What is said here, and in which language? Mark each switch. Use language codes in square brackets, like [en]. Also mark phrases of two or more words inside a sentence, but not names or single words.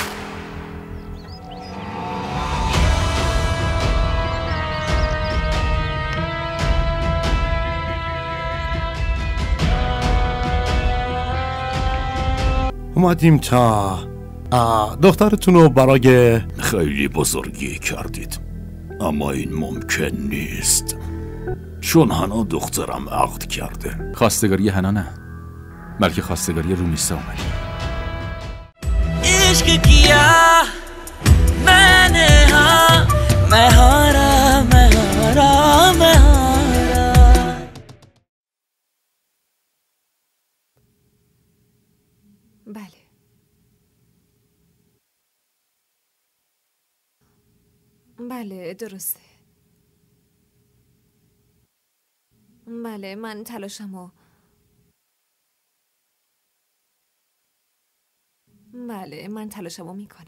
[fa] اومدیم تا دخترتون رو برای خیلی بزرگی کردید، اما این ممکن نیست، چون حنا دخترم عقد کرده. خواستگاری حنا نه، بلکه خواستگاری رومیسا اومدی. [hi] इश्क किया मैंने हाँ मैं हारा [fa] بله درسته. بله من تلاشمو میکنم.